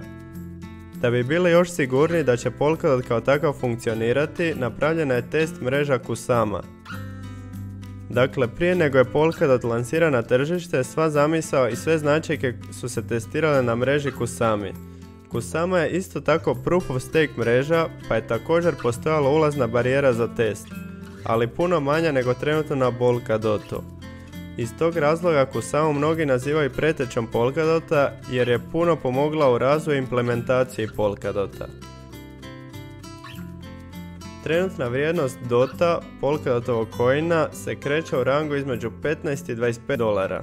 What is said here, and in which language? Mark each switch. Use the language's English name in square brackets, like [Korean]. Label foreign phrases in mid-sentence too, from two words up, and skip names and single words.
[Croatian] Da bi bili još sigurniji da će Polkadot kao takav funkcionirati, napravljena je test mreža Kusama. Dakle, prije nego je Polkadot lansiran na tržište, sva zamisao i sve značajke su se testirale na mreži Kusami. Kusama je isto tako [English] proof of stake [Croatian] mreža, pa je također postojala ulazna barijera za test, ali puno manja nego trenutno na Polkadotu. Iz tog razloga Kusamu mnogi nazivaju pretečom Polkadota jer je puno pomogla u razvoju i implementaciji Polkadota. Trenutna vrijednost Dota Polkadotovog coina se kreće u rangu između 15 i 25 dolara.